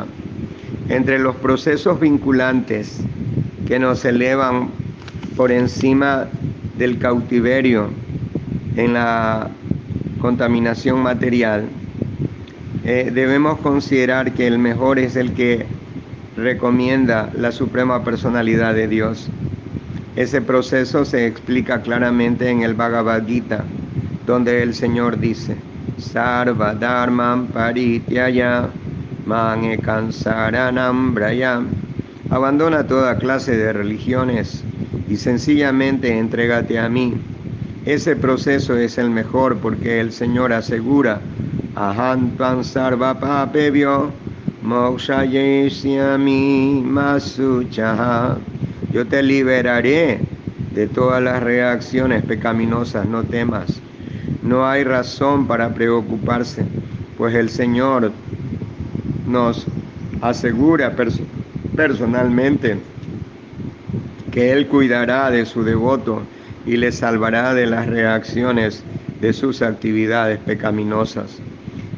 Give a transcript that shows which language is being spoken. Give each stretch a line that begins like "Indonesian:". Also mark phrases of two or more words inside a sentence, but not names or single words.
Spanish: Entre los procesos vinculantes que nos elevan por encima del cautiverio en la contaminación material, debemos considerar que el mejor es el que recomienda la Suprema Personalidad de Dios. Ese proceso se explica claramente en el Bhagavad Gita, donde el Señor dice:
Sanskrit: Sarva dharmam parityaya man ekam saranam brayam.
Spanish: Abandona toda clase de religiones y sencillamente entrégate a mí. Ese proceso es el mejor porque el Señor asegura:
Sanskrit: Aham tvam sarva papebhyo mokshayeshyami masuchaha.
Spanish: Yo te liberaré de todas las reacciones pecaminosas, no temas. No hay razón para preocuparse, pues el Señor nos asegura personalmente que Él cuidará de su devoto y le salvará de las reacciones de sus actividades pecaminosas.